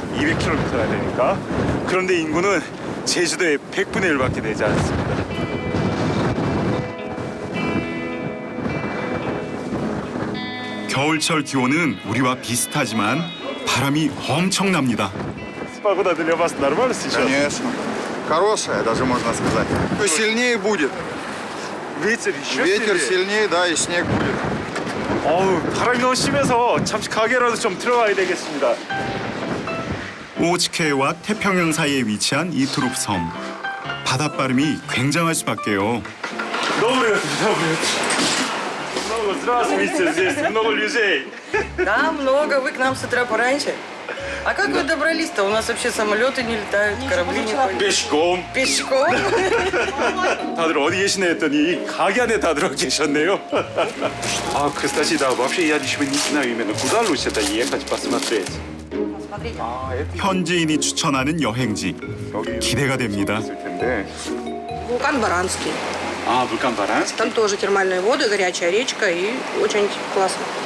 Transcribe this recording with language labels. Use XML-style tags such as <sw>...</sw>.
<ko>200km가 되니까. 그런데 인구는 제주도의 100분의 1밖에 되지 않습니다. 겨울철 기온은 우리와 비슷하지만 바람이 엄청납니다.</ko> <ru>Погода для вас нормально сейчас? Конечно. Хорошая, даже можно сказать. Сильнее будет. Ветер еще Ветер сильнее, да, и снег будет.</ru> <ko>어우, 바람이 너무 심해서 잠시 가게라도 좀 들어가야 되겠습니다. 오츠케와 태평양 사이에 위치한 이투르프 섬. 바닷바람이 굉장할 수밖에요.</ko> <ru>Доброе Много здравствуйте, здесь много людей. Да, много. Вы к нам с утра пораньше. А как вы добрались-то? У нас вообще самолеты не летают, корабли не ходят. Пешком. Пешком?</ru> <ko>다들 어디 계시네 했더니 가게 안에 다 들어 계셨네요.</ko> <ru>А, кстати, да, вообще я ничего не знаю именно куда лучше ехать посмотреть.</ru> <ko>현지인이 추천하는 여행지. 기대가 됩니다.</ko> <ru>Вулкан Баранский. 아, вулкан Баранский? Там тоже термальные воды, горячая речка и очень классно.</ru>